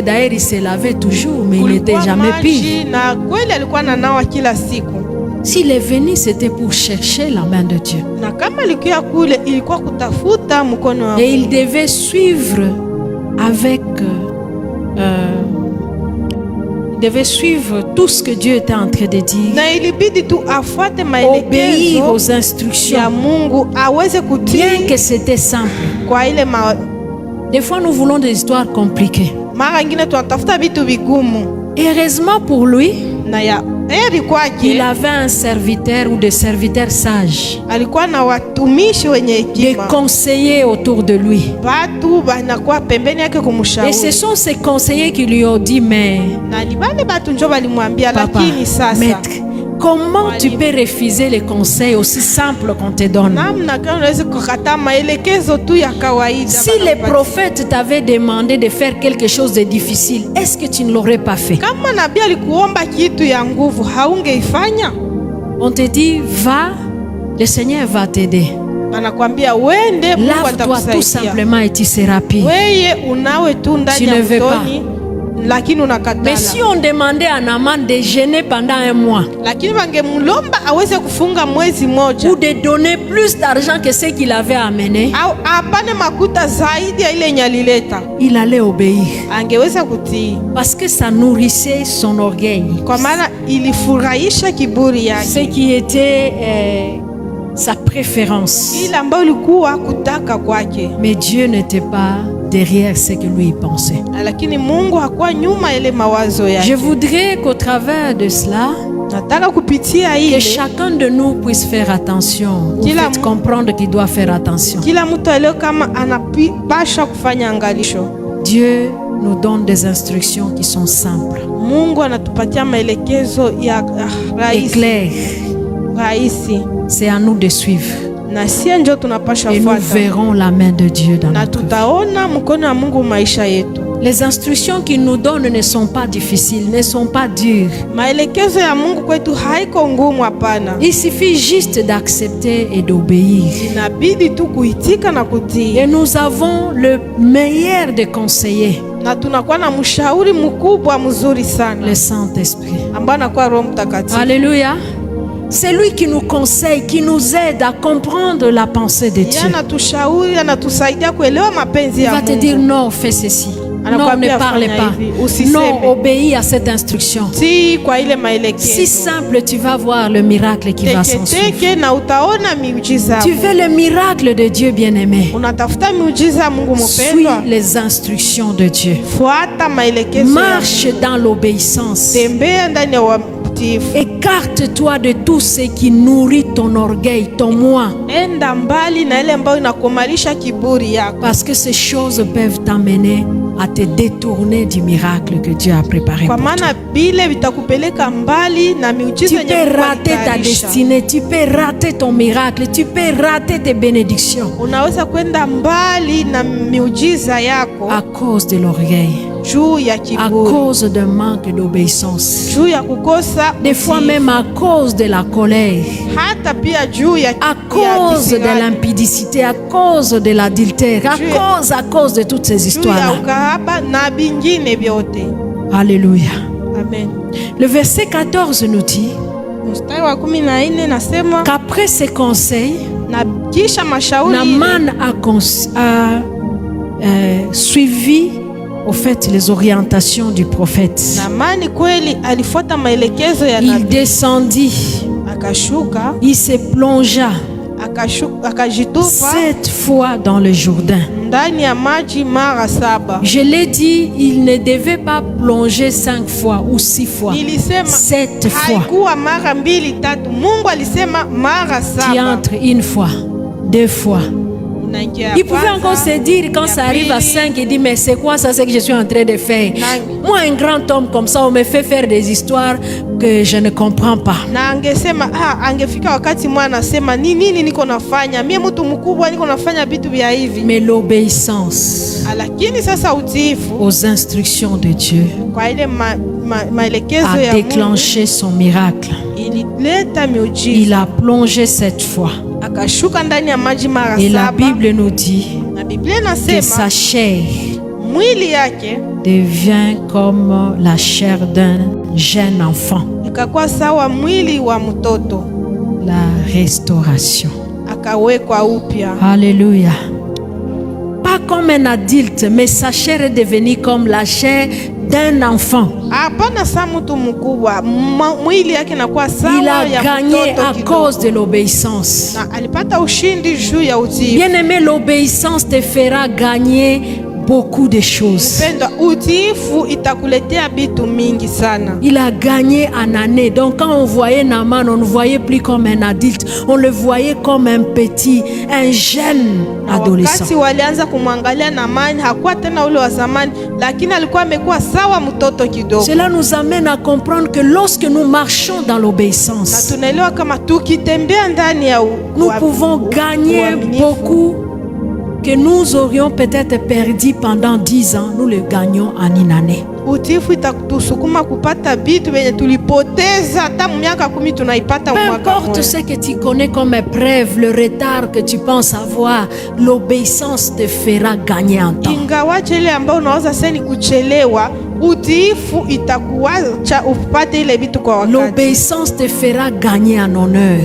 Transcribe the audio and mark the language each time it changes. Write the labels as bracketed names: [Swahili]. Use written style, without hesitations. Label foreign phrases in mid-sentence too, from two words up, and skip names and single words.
[French] D'ailleurs, il se lavait toujours, mais il n'était jamais pire. S'il est venu, c'était pour chercher la main de Dieu. Et il devait suivre avec devait suivre tout ce que Dieu était en train de dire. [Swahili] Na ilibidi tu afuate [French] Obéir [Swahili] maelekezo [French] aux instructions. [Swahili] ya Mungu, aweze [French] Bien [Swahili] kutii [French] que c'était simple. [Swahili] kwa ile [French] Des fois, nous voulons des histoires compliquées. [Swahili] mara ingine tunatafuta vitu vigumu. [French] Heureusement pour lui, [Swahili] Na ya heri [French] il [Swahili] kwake [French] avait un serviteur ou des serviteurs sages, [Swahili] alikuwa na watumishi wenye [French] des [Swahili] hekima, [French] conseillers autour de lui. [Swahili] watu banakuwa pembeni yake [French] Et ce [Swahili] kumshauri, [French] sont ces conseillers qui lui ont dit, mais [Swahili] na ni bale batu njo balimwambia, [French] papa, [Swahili] lakini sasa [French] maître, comment tu peux refuser les conseils aussi simples qu'on te donne? [Swahili] namna gani unaweza kukataa maelekezo tu ya kawaida? [French] Si les prophètes t'avaient demandé de faire quelque chose de difficile, est-ce que tu ne l'aurais pas fait? [Swahili] Kama nabii alikuomba kitu ya nguvu, haungeifanya? [French] On te dit, va, le Seigneur va t'aider. [Swahili] Anakwambia wende, Mungu [French] Lave-toi tout [Swahili] atakusaidia. [French] simplement et tu seras pire. [Swahili] Weye unawe tu ndani [French] Tu [Swahili] ya [French] ne veux [Swahili] mtoni, lakini unakatala. [French] Mais si on demandait à Naaman de jeûner pendant un mois [Swahili] Lakini wangemlomba aweze kufunga mwezi moja [French] ou de donner plus d'argent que ce qu'il avait amené, [Swahili] au apane makuta zaidi ya ile yenye alileta, [French] il allait obéir. [Swahili] angeweza kutii, [French] Parce que ça nourrissait son orgueil. [Swahili] kwa maana ilifurahisha kiburi [French] Ce [Swahili] yake, [French] qui était sa préférence. [Swahili] ile ambayo ilikuwa kutaka kwake. [French] Mais Dieu n'était pas derrière ce que lui pensait. [Swahili] Lakini Mungu hakuwa nyuma ile mawazo [French] Je [Swahili] yake. [French] voudrais qu'au travers de cela, [Swahili] Nataka kupitia [French] que [Swahili] ile [French] chacun de nous puisse faire attention, ou [Swahili] Kila [French] fait comprendre qu'il doit faire attention. [Swahili] kila mtu alio kama anapasha kufanya angalisho. [French] Dieu nous donne des instructions qui sont simples [Swahili] Mungu anatupatia maelekezo ya [French] et [Swahili] rahisi [French] claires. [Swahili] rahisi, [French] C'est à nous de suivre. [Swahili] na sie njo tunapasha [French] Et nous [Swahili] fuata, [French] verrons la main de Dieu dans [Swahili] na [French] notre vie. [Swahili] tutaona mkono wa Mungu maisha yetu. [French] Les instructions qu'il nous donne ne sont pas difficiles, ne sont pas dures. [Swahili] Maelekezo ya Mungu kwetu haiko ngumu, hapana. [French] Il suffit juste d'accepter et d'obéir. [Swahili] Inabidi tu kuitika na kutii, [French] Et nous avons le meilleur des conseillers, [Swahili] na tunakuwa na mshauri mkubwa mzuri sana [French] le Saint-Esprit. [Swahili] ambaye anakuwa Roho Mtakatifu. [French] Alléluia. C'est lui qui nous conseille, qui nous aide à comprendre la pensée de [Swahili] Yeye [French] Dieu. [Swahili] anatushauri, anatusaidia kuelewa mapenzi [French] Il [Swahili] ya [French] va te [Swahili] Mungu. [French] dire non, fais ceci. Non, ne [Swahili] Anakuambia [French] parle [Swahili] fanya [French] pas. [Swahili] hivi, usiseme. [French] Non, obéis à cette instruction. [Swahili] Si kwa ile Si maelekezo [French] simple, tu vas voir le miracle qui va s'en suivre. [Swahili] teke na utaona miujiza. [French] Tu veux le miracle de Dieu bien-aimé. [Swahili] Unatafuta miujiza ya Mungu [French] Suis [Swahili] mpendwa, [French] les instructions de Dieu. [Swahili] fuata maelekezo ya [French] Marche dans l'obéissance. [Swahili] tembea ndani ya utiifu. [French] Écarte-toi de tout ce qui nourrit ton orgueil, ton moi. [Swahili] Enda mbali na ile ambayo inakomalisha kiburi yako, [French] Parce que ces choses peuvent t'amener à te détourner du miracle que Dieu a préparé [Swahili] kwa [French] pour toi. [Swahili] maana bile vitakupeleka mbali na [French] Tu [Swahili] miujiza yenye [French] peux [Swahili] Mungu [French] rater ta [Swahili] alitayarisha. [French] destinée, tu peux rater ton miracle, tu peux rater tes bénédictions [Swahili] Unaweza kwenda mbali na miujiza yako [French] à cause de l'orgueil, [Swahili] juu ya [French] à [Swahili] kiburi, [French] cause d'un manque d'obéissance, [Swahili] juu ya kukosa [French] des fois [Swahili] utiifu. [French] même à cause de la colère, [Swahili] hata pia juu ya [French] à cause de [Swahili] kisirani, [French] l'impudicité, à cause de l'adultère, à cause de toutes ces [Swahili] juu ya [French] histoires-là. [Swahili] ukahaba na vingine vyote. [French] Alléluia. Amen. Le verset 14 nous dit [Swahili] Mstari wa 14 nasema, [French] qu'après ces conseils, [Swahili] na kisha mashauri ile, [French] Naaman a suivi au fait les orientations du prophète. [Swahili] Naamani kweli alifuata maelekezo ya [French] Il [Swahili] nabii, [French] descendit, [Swahili] akashuka [French] il se plongea [Swahili] akajitupa [French] 7 fois dans le Jourdain. [Swahili] ndani ya maji mara 7. [French] Je l'ai dit, il ne devait pas plonger 5 fois ou 6 fois. [Swahili] Nilisema [French] 7 fois. [Swahili] haikuwa mara 2 3, Mungu alisema mara Tu 7. [French] entres une fois, 2 fois. [Swahili] Unaingia [French] Il pouvait [Swahili] kwanza, [French] encore se dire quand ça arrive à 5, il dit mais c'est quoi ça, c'est que je suis en train de faire? Moi, un grand homme comme ça, on me fait faire des histoires que je ne comprends pas. [Swahili] na angesema angefika wakati mwana anasema nini niko nafanya mie, mtu mkubwa niko nafanya vitu vya hivi. [French] Mais l'obéissance [Swahili] Lakini sasa utiifu [French] aux instructions de Dieu [Swahili] kwa ile maelekezo [French] a [Swahili] ya Mungu [French] déclenché son miracle. [Swahili] ilileta miujiza. [French] Il a plongé 7 fois. [Swahili] Akashuka ndani ya maji mara [French] Et la [Swahili] 7, [French] Bible nous dit [Swahili] na Biblia [French] que [Swahili] inasema [French] sa chair [Swahili] mwili yake [French] devient comme la chair d'un jeune enfant. [Swahili] ikakuwa sawa mwili wa mtoto, [French] La restauration. [Swahili] akawekwa upya. [French] Alléluia. Pas comme un adulte, mais sa chair est devenue comme la chair d'un enfant. [Swahili] Hapana sa mtu mkubwa, mwili yake inakuwa sawa [French] Il a [Swahili] ya [French] gagné [Swahili] mtoto [French] à [Swahili] kidogo. [French] cause de l'obéissance. [Swahili] Na alipata ushindi juu ya utiifu. [French] Bien-aimé, l'obéissance te fera gagner beaucoup de choses. [Swahili] Mpendwa, utiifu itakuletea vitu mingi sana. [French] Il a gagné en année. Donc quand on voyait Naaman, on ne voyait plus comme un adulte, on le voyait comme un petit, un jeune adolescent. [Swahili] Wakati walianza kumwangalia Naamani hakuwa tena ule wa zamani, lakini alikuwa amekuwa sawa mtoto kidogo. [French] Cela nous amène à comprendre que lorsque nous marchons dans [Swahili] Na [French] l'obéissance, [Swahili] tunaelewa kama tukitembea ndani ya [French] nous pouvons gagner beaucoup que nous aurions peut-être perdu pendant 10 ans, nous le gagnons en une année. [Swahili] Utiifu itatusukuma kupata vitu venye tulipoteza hata miaka 10 tunaipata [French] Peu [Swahili] mwaka [French] importe [Swahili] mmoja. [French] ce que tu connais comme épreuve, le retard que tu penses avoir, l'obéissance te fera gagner en temps. [Swahili] Ingawaje ile ambayo unaweza sasa ni kuchelewa, utiifu itakuacha upate ile vitu kwa wakati. [French] L'obéissance te fera gagner en honneur.